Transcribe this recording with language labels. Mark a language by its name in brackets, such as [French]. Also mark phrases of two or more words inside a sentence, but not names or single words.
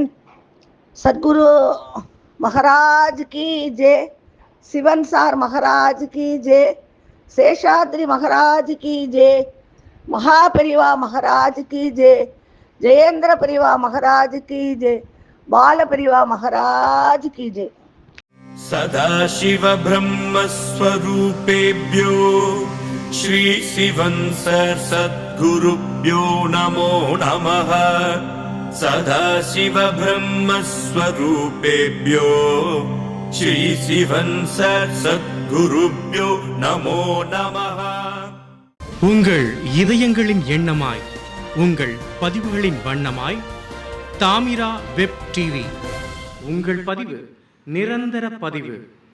[Hindi] सद्गुरु महाराज की जय, शिवन सार महाराज की जय, शेषाद्रि महाराज की जय, महापेरिवा महाराज की जय, जयेंद्र पेरिवा महाराज की जय, बाल पेरिवा महाराज की जय. [Sanskrit] सदाशिव ब्रह्मस्वरूपेभ्यो श्री शिवंसर सद्गुरुभ्यो नमो नमः. सदाशिव ब्रह्मस्वरूपेभ्यो श्री शिवंसर सद्गुरुभ्यो नमो नमः. [Tamil] உங்கள் இதயங்களின் எண்ணமாய், உங்கள் பதிவுகளின் வண்ணமாய் தாமிரா வெப் டிவி. உங்கள் பதிவு நிரந்தர பதிவு.